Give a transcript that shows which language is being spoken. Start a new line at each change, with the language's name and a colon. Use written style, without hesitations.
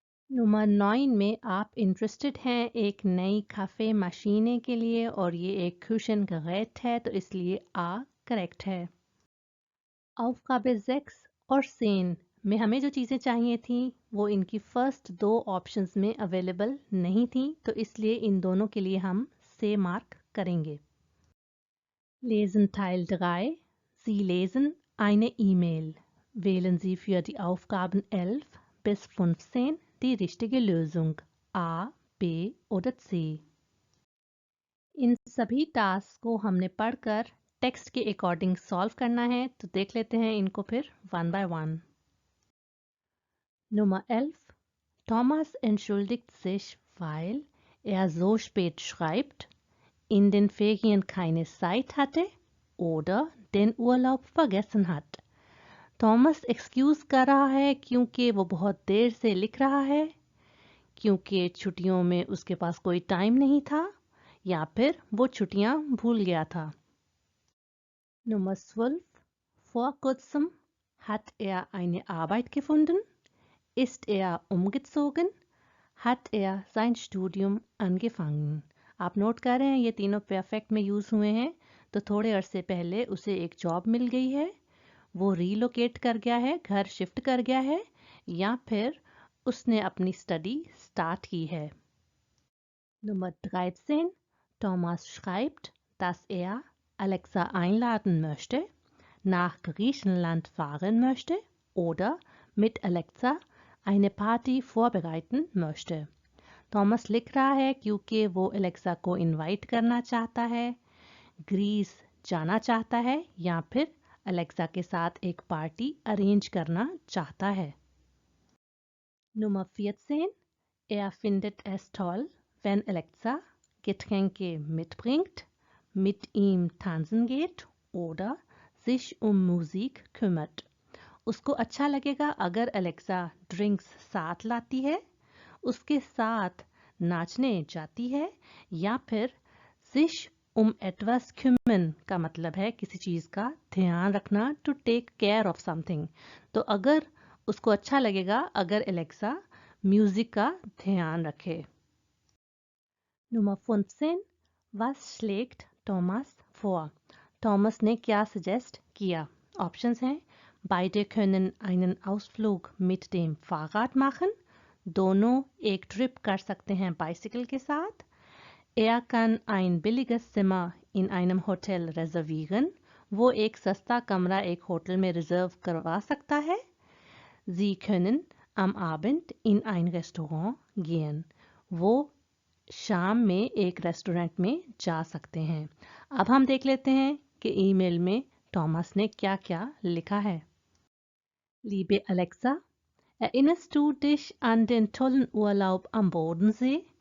Hindi: Number 9 में आप interested हैं एक नई काफ़े मशीने के लिए, और ये एक क्यूशन गेरेट है, तो इसलिए आ करेक्ट है। Aufgabe 6 और सेन में हमें जो चीज़ें चाहिए थी वो इनकी फर्स्ट 2 ऑप्शंस में अवेलेबल नहीं थी, तो इसलिए इन दोनों के लिए हम से मार्क करेंगे।
German: Lesen Teil 3, Sie lesen eine E-Mail. Wählen Sie für die Aufgaben 11 bis 15 die richtige Lösung, A, B oder C।
Hindi: इन सभी टास्क को हमने पढ़कर टेक्स्ट के अकॉर्डिंग सॉल्व करना है, तो देख लेते हैं इनको फिर one by one.
German: Nummer 11. Thomas entschuldigt sich, weil er so spät schreibt, in den Ferien keine Zeit hatte oder den Urlaub vergessen hat।
Hindi: Thomas excuse कर रहा है क्योंकि वो बहुत देर से लिख रहा है, क्योंकि छुट्टियों में उसके पास कोई टाइम नहीं था, या फिर वो छुट्टियां भूल गया था।
German: Nummer 12. Vor kurzem hat er eine Arbeit gefunden, ist er umgezogen, hat er sein Studium angefangen।
Hindi: आप नोट कर रहे हैं ये तीनों परफेक्ट में यूज हुए हैं, तो थोड़े अरसे पहले उसे एक जॉब मिल गई है, वो रीलोकेट कर गया है, घर शिफ्ट कर गया है, या फिर उसने अपनी स्टडी स्टार्ट की है।
German: Nummer 13. Thomas schreibt, dass er Alexa einladen möchte, nach Griechenland fahren möchte oder mit Alexa eine Party vorbereiten möchte।
Hindi: Thomas लिख रहा है क्योंकि वो एलेक्सा को इनवाइट करना चाहता है, ग्रीस जाना चाहता है, या फिर एलेक्सा के साथ एक पार्टी अरेंज करना चाहता है।
German: Nummer 14. Er findet es toll, wenn Alexa Getränke mitbringt, mit ihm tanzen geht oder sich um Musik kümmert।
Hindi: उसको अच्छा लगेगा अगर एलेक्सा ड्रिंक्स साथ लाती है, उसके साथ नाचने जाती है, या फिर
German: sich etwas kümmern
Hindi: का मतलब है किसी चीज़ का ध्यान रखना, to take care of something. तो अगर उसको अच्छा लगेगा अगर एलेक्सा म्यूजिक का ध्यान रखे।
German: Nummer 15. Was schlägt Thomas vor?
Hindi: Thomas ने क्या suggest किया? Options हैं:
German: Beide können einen Ausflug mit dem Fahrrad machen.
Hindi: दोनों एक ट्रिप कर सकते हैं बाइसिकल के साथ.
German: Er kann ein billiges Zimmer in einem Hotel reservieren.
Hindi: वो एक सस्ता कमरा एक होटल में रिजर्व करवा सकता है.
German: Sie können am Abend in ein Restaurant gehen.
Hindi: वो शाम में एक रेस्टोरेंट में जा सकते हैं। अब हम देख लेते हैं कि ईमेल में थॉमस ने क्या क्या लिखा है।
German: Liebe Alexa, erinnerst du dich an den tollen Urlaub am Bodensee?